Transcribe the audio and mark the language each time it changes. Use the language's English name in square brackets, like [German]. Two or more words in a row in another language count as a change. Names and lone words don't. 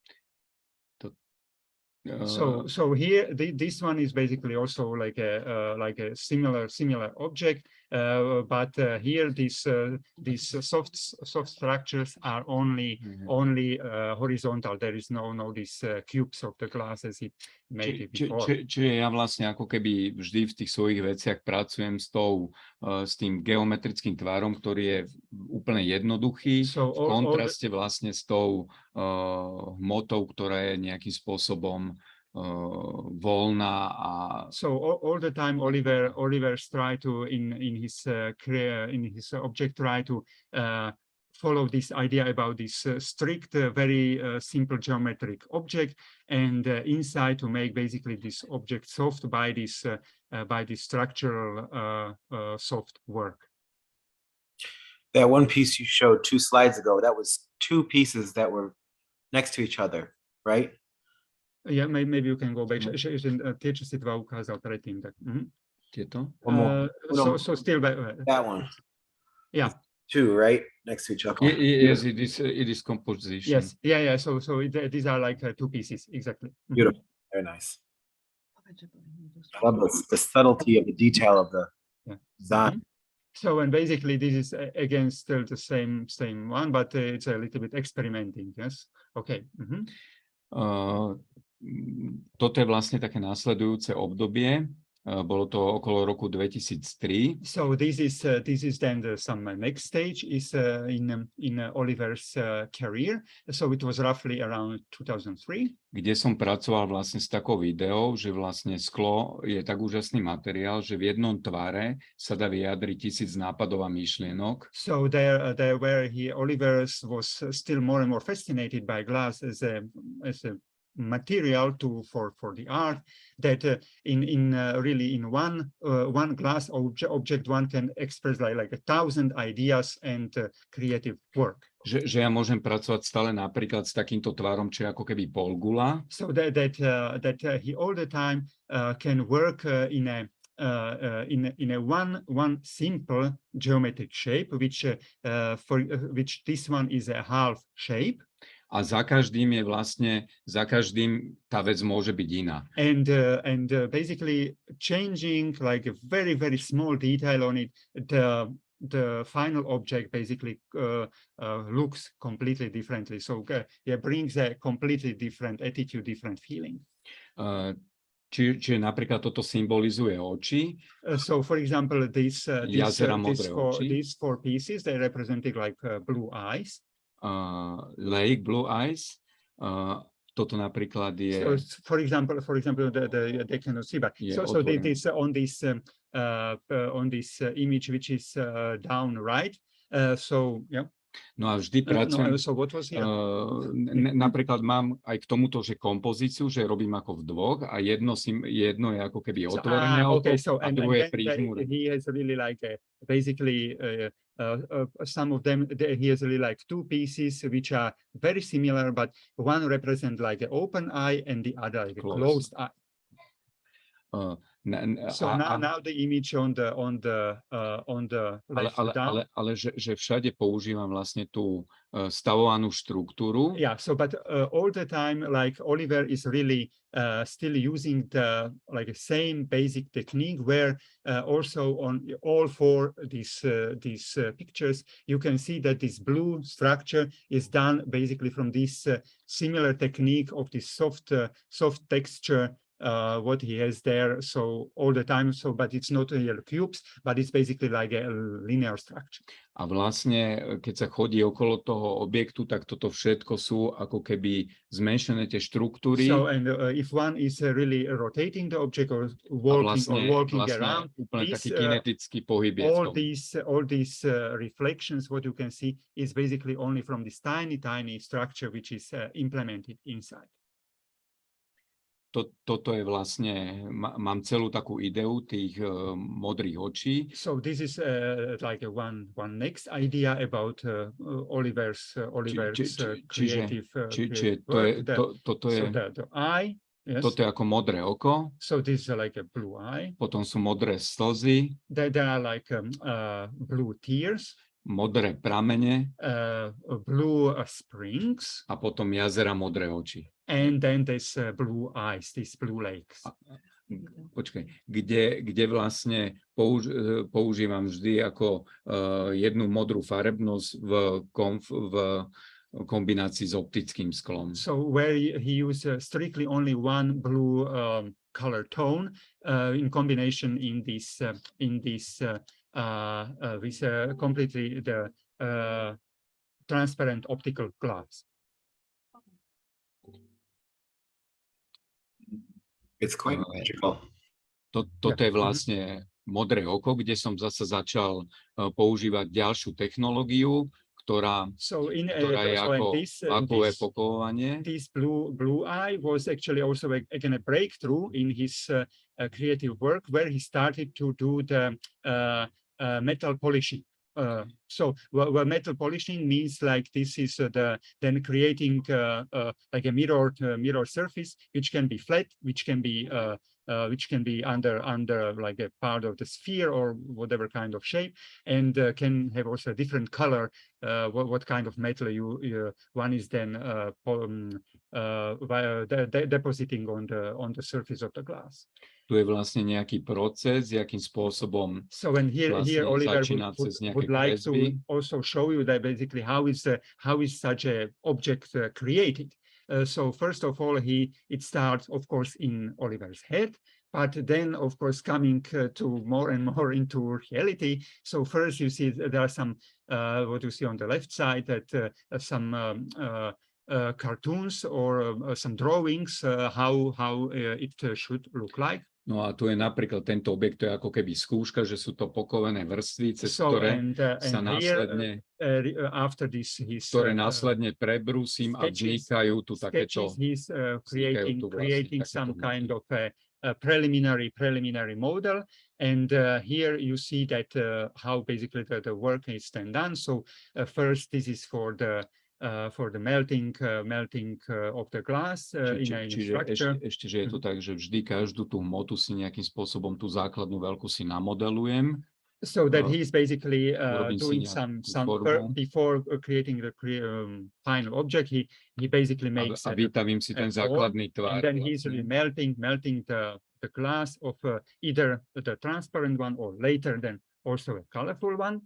[English] So here this one is basically also like a similar object, but here these soft structures are only horizontal. There is no these cubes of the glass as it made it before. [Slovak] Čiže ja vlastne ako keby vždy v tých svojich veciach pracujem s tým geometrickým tvarom, ktorý je úplne jednoduchý, v kontraste vlastne s tou hmotou, ktorá je nejakým spôsobom voľná a [English] so all the time Oliver's try to in his object try to follow this idea about this strict very simple geometric object, and inside to make basically this object soft by this structural soft work. That one piece you showed 2 slides ago, that was 2 pieces that were next to each other, right? Yeah, maybe you can go back. [Slovak] Tieto si 2 ukázal predtým. Tieto? [English] So still that one. Yeah. 2, right? Next to each other. Yes, it is composition. Yes. Yeah. So these are like 2 pieces, exactly. Beautiful. Very nice. I love the subtlety of the detail of the design. So, and basically this is again still the same one, but it's a little bit experimenting. Yes. Okay. [Slovak] Toto je vlastne také nasledujúce obdobie, Bolo to okolo roku 2003. [English] So this is then some next stage is in Oliver's career. So it was roughly around 2003. [Slovak] Kde som pracoval vlastne s takou videou, že vlastne sklo je tak úžasný materiál, že v jednom tvare sa dá vyjadriť 1000 nápadov a myšlienok. [English] So there where Oliver was still more and more fascinated by glass as a material for the art, that really in one glass object one can express like 1,000 ideas and creative work. [Slovak] Že ja môžem pracovať stále napríklad s takýmto tvarom, čo je ako keby polgula. [English] So that he all the time can work in a one simple geometric shape, which this one is a half shape. [Slovak] A za každým tá vec môže byť iná. [English] And basically changing like a very, very small detail on it, the final object basically looks completely differently. So it brings a completely different attitude, different feeling. [Slovak] Čiže napríklad toto symbolizuje oči. [English] So for example, these four pieces, they represented like blue eyes. Lake, blue eyes. [Slovak] Toto napríklad je... [English] So for example, they cannot see, but so this on this image, which is down right. So yeah. [Slovak] No a vždy pracujem, [English] so what was here? [Slovak] Napríklad mám aj k tomuto, že kompozíciu, že robím ako v dvoch a jedno je ako keby otvorené oko a druhé prížmúre. [English] He has really like basically some of them, he has really like two pieces which are very similar, but one represents like an open eye and the other like a closed eye. So now the image on the left down. [Slovak] Ale že všade používam vlastne tú stavovanú štruktúru. [English] Yeah, so but all the time like Oliver is really still using the like same basic technique, where also on all four these pictures you can see that this blue structure is done basically from this similar technique of this soft texture. What he has there, so all the time, so but it's not real cubes, but it's basically like a linear structure. [Slovak] A vlastne, keď sa chodí okolo toho objektu, tak toto všetko sú ako keby zmenšené tie štruktúry. [English] So and if one is really rotating the object or walking around, [Slovak] úplne taký kinetický pohyb. [English] All these reflections, what you can see, is basically only from this tiny structure which is implemented inside. [Slovak] Toto je vlastne, mám celú takú ideu tých modrých očí. [English] So this is like one next idea about Oliver's creative work. [Slovak] Toto je [English] the eye. Yes. [Slovak] Toto je ako modré oko. [English] So this is like a blue eye. [Slovak] Potom sú modré slzy. [English] There are like blue tears. [Slovak] Modré pramene. [English] Blue springs. [Slovak] A potom jazera, modré oči. [English] And then there's blue eyes, these blue lakes. [Slovak] Počkaj, kde vlastne používam vždy ako jednu modrú farebnosť v kombinácii s optickým sklom. [English] So where he uses strictly only one blue color tone in combination in this with completely the transparent optical glass. It's quite magical. [Slovak] Toto je vlastne modré oko, kde som zase začal používať ďalšiu technológiu, ktorá je ako vakové pokovanie. [English] This blue eye was actually also again a breakthrough in his creative work, where he started to do the metal polishing. So metal polishing means like this is then creating like a mirror surface, which can be flat, which can be under like a part of the sphere or whatever kind of shape, and can have also a different color. What kind of metal one is then depositing on the surface of the glass. [Slovak] Tu je vlastne nejaký proces, akým spôsobom [English] so when here Oliver would like to also show you that basically how is such a object created. So first of all, it starts of course in Oliver's head, But then, of course, coming to more and more into reality. So first you see there are some, what you see on the left side, that some cartoons or some drawings, how it should look like. [Slovak] No a tu je napríklad tento objekt, to je ako keby skúška, že sú to pokované vrstvy, cez ktoré sa následne, [English] after this, [Slovak] ktoré následne prebrúsim a vznikajú tu takéto, [English] creating some kind of a preliminary model. And here you see that how basically the work is then done. So first, this is for the melting of the glass in a structure. [Slovak] Ešte, že je to tak, že vždy každú tú hmotu si nejakým spôsobom tú základnú veľkú si namodelujem. [English] So that he's basically doing some before creating the final object. He basically makes [Slovak] a vytavím si ten základný tvar. [English] And then he's really melting the glass of either the transparent one or later then also a colorful one.